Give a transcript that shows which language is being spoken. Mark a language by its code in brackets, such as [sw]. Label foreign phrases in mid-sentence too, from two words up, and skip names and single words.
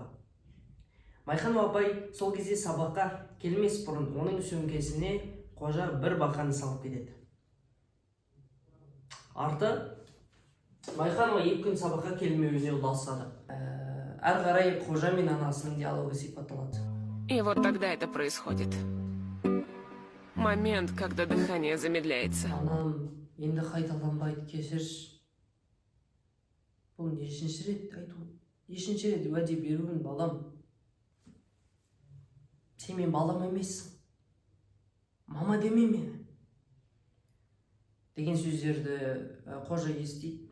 [kk] Майханова апай сол кезде сабаққа келмес бұрын оның сөмкесіне Қожа бір бақаны салып кетеді. Арты Майханова 2 күн сабаққа келмеуіне ұласады. Әрі қарай Қожа мен анасының диалогы сипатталады. [ru] И вот тогда это происходит. Момент, когда дыхание замедляется. [kk] Анам енді қайталанбайды, кешірші. Бұл нешінші рет айту? Нешінші рет уәде беруін, балам? Сен мен балам емессің. Мама деме мені. Деген сөздерді Қожа естиді.